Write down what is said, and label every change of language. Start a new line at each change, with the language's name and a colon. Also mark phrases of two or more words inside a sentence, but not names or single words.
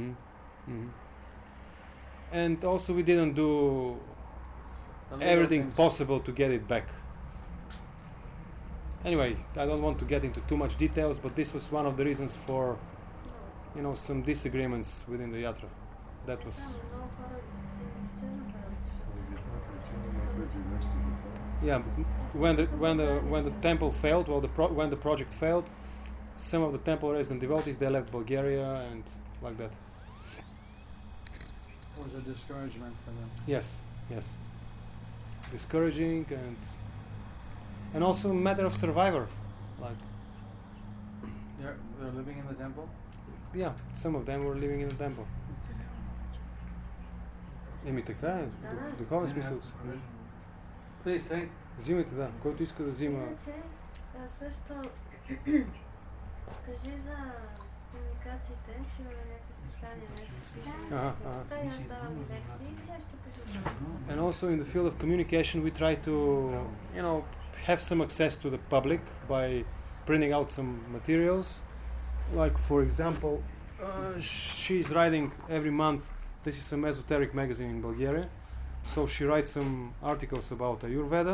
English: Mhm. And also we didn't do The legal everything things. possible to get it back. Anyway, I don't want to get into too much details, but this was one of the reasons for, No. some disagreements within the yatra. That was,
Bulgarian: Само много хора си изчезнаха, защото Поради тази причина някои живеещи деца
English: yeah. When the temple failed, when the project failed, some of the temple resident devotees, they left Bulgaria and like that. It was a discouragement for them. Yes, discouraging and also a matter of survivor. Like, They're living in the temple? yeah, some of them were living in the temple.
Bulgarian: Еми така е, в духовен смисъл.
English: Please take.
Bulgarian: Взимайте, да, който иска да взима. Иначе, също кажи за комуникациите, че имаме някакви списания, нещо пишем. Ага. Аз давам лекции, нещо кажи.
English: And also in the field of communication we try to, have some access to the public by printing out some materials. Like for example, she's writing every month, this is some esoteric magazine in Bulgaria, so she writes some articles about Ayurveda.